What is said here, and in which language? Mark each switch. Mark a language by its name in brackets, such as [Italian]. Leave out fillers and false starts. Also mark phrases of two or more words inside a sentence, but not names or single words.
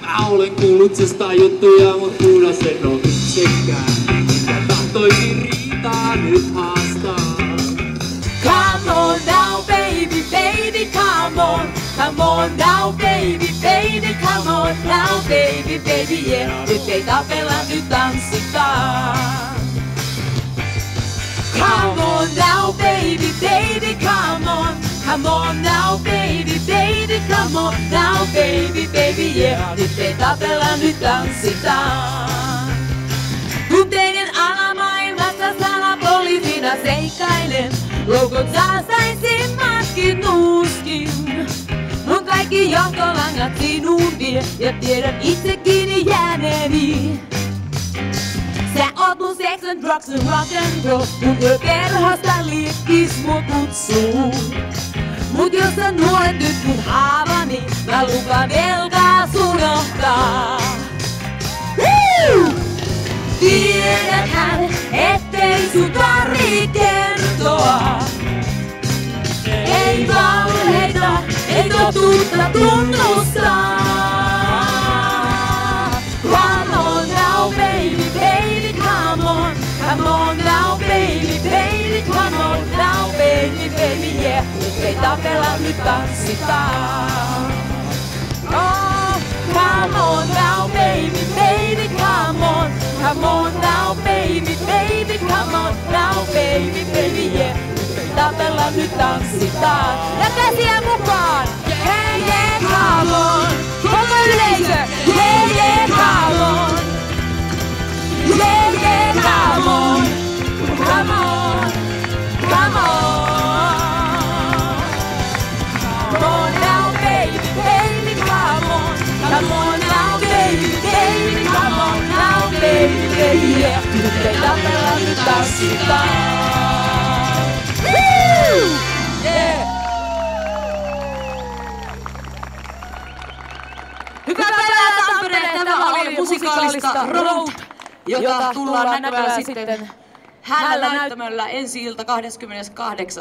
[Finnish] olen kuullut sesta juttuja, mut punasen on itsekään. Mitä tahtoisin riitaa nyt haastaa. [English] Come on now baby, baby, come on. Come on now baby, baby, come on now baby, baby, yeah. [Finnish] Nyt ei tapella, nyt tanssitaan. [English] Come on now baby, baby, come on. Come on now baby, baby, come on now baby, baby, yeah. [Finnish] Nyt ei tapella, nyt tanssitaan. Tunteiden alamaailmassa salapoliisina seikkailen. Loukot saastaisimmatkin nuuskin. Mun kaikki johtolangat sinun vie ja tiedän itse kiinni jääneeni. Sä oot mun [English] sex and drugs and rock and roll. [Finnish] Mun yökerhosta liikkis mut kutsuu. Mut jos sä nuolet nyt mun haavani, mä lupaan velkaas unohtaa. Tiedäthän, ettei sun tarvii kertoa. Ei valheita, ei totuutta tunnustaa. [English] Come on now baby, baby, come on. Come on now baby, baby, come on now baby, baby, yeah. [Finnish] Nyt ei tapella, nyt tanssitaan. [English] Oh, come on now baby, baby, come on. Come on now baby, baby, come on now baby, baby, yeah. [Finnish] Nyt ei tapella, nyt tanssitaan. Ja käsiä mukaan! [English] Hey yeah, come on! [Finnish] Koko yleisö! [English] Hey yeah, come on! Yeah yeah, come on! Come on! Come on! Come on now baby, baby, come on! Come on now baby, baby, come on now baby, baby, yeah. [Finnish] Nyt ei tapella, nyt tanssitaan. Hyvää päivää Tampere! Tämä oli musikaalista Road, jota tullaan näkemään sitten Hällä näyttämöllä ensi ilta 28.